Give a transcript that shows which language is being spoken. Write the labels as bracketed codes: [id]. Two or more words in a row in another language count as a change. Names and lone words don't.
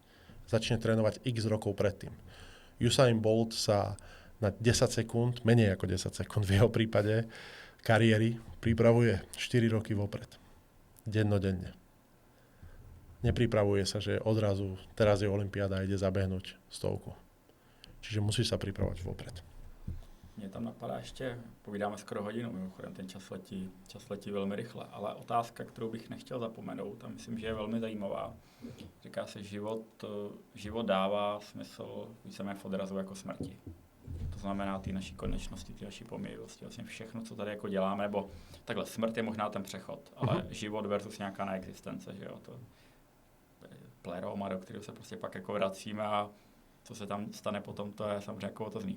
[sk] Začne trénovať x rokov predtým. Usain Bolt sa na 10 sekúnd, menej ako 10 sekúnd v jeho prípade, kariéry pripravuje 4 roky vopred. Dennodenne. Nepripravuje sa, že odrazu teraz je olympiáda a ide zabehnúť 100. Čiže musíš sa pripravovať vopred. [cs] Mně tam napadá ještě, povídáme skoro hodinu, mimochodem ten čas letí velmi rychle, ale otázka, kterou bych nechtěl zapomenout, a myslím, že je velmi zajímavá. Říká se, život dává smysl víceméně v odrazu jako smrti. To znamená ty naší konečnosti, ty naší pomíjivosti, vlastně všechno, co tady jako děláme, nebo takhle, smrt je možná ten přechod, ale život versus nějaká neexistence, že jo, to pleroma, do kterého se prostě pak jako vracíme a co se tam stane potom, to je samozřejmě jako otazný.